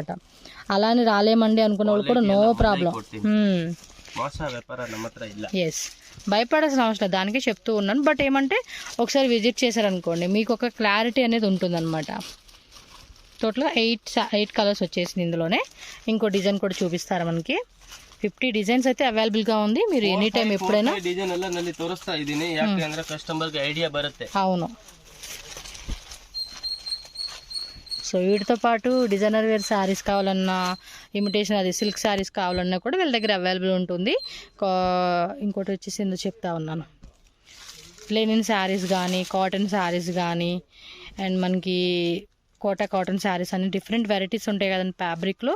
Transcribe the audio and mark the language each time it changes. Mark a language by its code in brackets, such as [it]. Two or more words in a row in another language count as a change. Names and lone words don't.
[te] అలానే రాలేమండి అనుకున్న వాళ్ళు కూడా [en] no problem. yes, [te] భయపడాల్సిన అవసరం లేదు, దానికే చెప్తూ ఉన్నాను. బట్ ఏమంటే ఒకసారి విజిట్ చేశారనుకోండి మీకు ఒక క్లారిటీ అనేది ఉంటుందన్నమాట. టోటల్గా 8 కలర్స్ వచ్చేసింది ఇందులోనే. ఇంకో డిజైన్ కూడా చూపిస్తారు మనకి. 50 డిజైన్స్ అయితే అవైలబుల్గా ఉంది, మీరు [en] any time [te] ఎప్పుడైనా [kn] డిజైన్ ಎಲ್ಲ ನಲ್ಲಿ ತೋರಿಸ್ತಾ ಇದೀನಿ. ಯಾಕೆ ಅಂದ್ರೆ ಕಸ್ಟಮರ್ಗೆ ಐಡಿಯಾ ಬರುತ್ತೆ. [te] అవును. సో వీటితో పాటు [en] designer wear sarees [te] కావాలన్నా, ఇమిటేషన్ అది [en] silk sarees [te] కావాలన్నా కూడా వీళ్ళ దగ్గర అవైలబుల్ ఉంటుంది. ఇంకోటి వచ్చేసి ఎందుకు చెప్తా ఉన్నాను, [en] linen sarees [te] కానీ, [en] cotton sarees [te] కానీ, అండ్ మనకి [en] Kota cotton sarees [te] అన్ని [en] different varieties [te] ఉంటాయి కదండి ఫ్యాబ్రిక్లో.